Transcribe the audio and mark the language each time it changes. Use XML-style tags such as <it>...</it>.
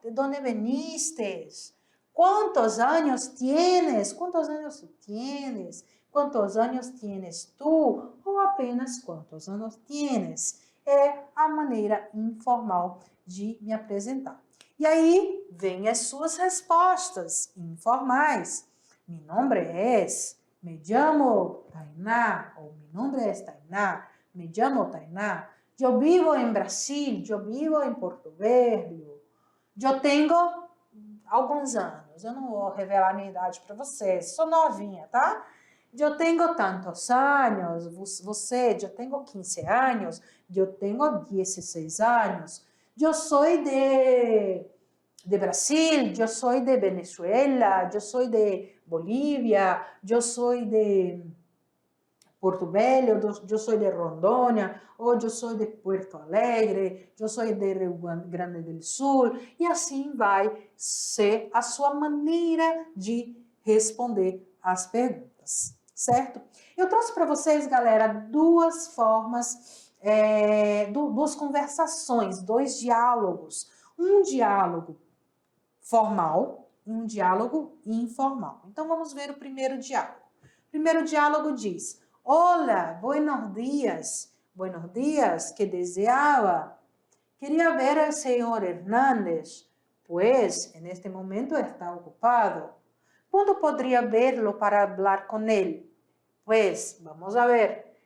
<es>¿De dónde veniste? ¿Cuántos años tienes? ¿Cuántos años tú tienes? ¿Cuántos años tienes tú?</es> <pt>Ou apenas quantos anos tienes? É a maneira informal de me apresentar. E aí, vem as suas respostas informais.</pt> <es>Mi nombre es, me llamo Tainá, ou mi nombre es Tainá, me llamo Tainá.</es> <pt>Eu vivo em Brasil, eu vivo em Porto Velho. Eu tenho alguns anos, eu não vou revelar a minha idade para vocês, sou novinha, tá? Eu tenho tantos anos, você, eu tenho 15 anos, eu tenho 16 anos, eu sou de Brasil, eu sou de Venezuela, eu sou de Bolívia, eu sou de Porto Velho, eu sou de Rondônia, ou eu sou de Porto Alegre, eu sou de Rio Grande do Sul, e assim vai ser a sua maneira de responder as perguntas, certo? Eu trouxe para vocês, galera, duas formas, duas conversações, dois diálogos. Um diálogo formal e um diálogo informal. Então, vamos ver o primeiro diálogo. O primeiro diálogo diz:</pt> <es>Hola, buenos días. Buenos días, que deseaba. Quería ver al señor Hernández, pues en este momento está ocupado. ¿Cuándo podría verlo para hablar con él? Pues vamos a ver.</es>